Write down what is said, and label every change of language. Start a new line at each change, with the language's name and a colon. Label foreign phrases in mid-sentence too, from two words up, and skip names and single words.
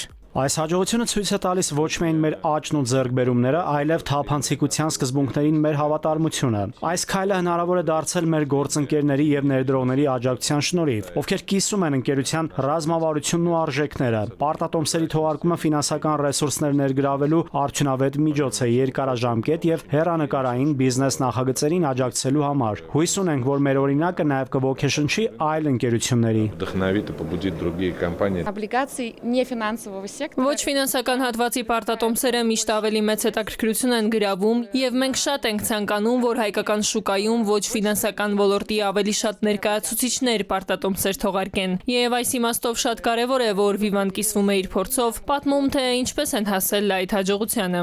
Armenian: Այս հաջողությունը ցույց է տալիս ոչ միայն մեր աճն ու ձեռքբերումները, այլև թափանցիկության սկզբունքներին մեր հավատարմությունը։ Այս քայլը հնարավոր է դարձել մեր գործընկերների եւ ներդրողների աջակցության շնորհիվ, ովքեր կիսում են ընկերության ռազմավարությունն ու արժեքները։ Պարտատոմսերի թողարկումը ֆինանսական ռեսուրսներ ներգրավելու արդյունավետ միջոց է երկարաժամկետ եւ հեռանկարային բիզնես նախագծերին աջակցելու համար։ Հույս ունենք, որ մեր օրինակը նաեւ կոգեշնչի այլ ընկերությունների։
Russian: Вдохновит и побудит другие компании. Облигации нефинансового сектора.
Armenian: Ոչ ֆինանսական հատվածի պարտատոմսերը միշտ ավելի մեծ հետաքրքրություն են գրավում, եւ մենք շատ ենք ցանկանում, որ հայկական շուկայում ոչ ֆինանսական ոլորտի ավելի շատ ներկայացուցիչներ պարտատոմսեր թողարկեն։ Եվ այս իմաստով շատ կարեւոր է, որ Vivan կիսվում է իր փորձով, պատմում թե ինչպես են հասել այդ հաջողությանը։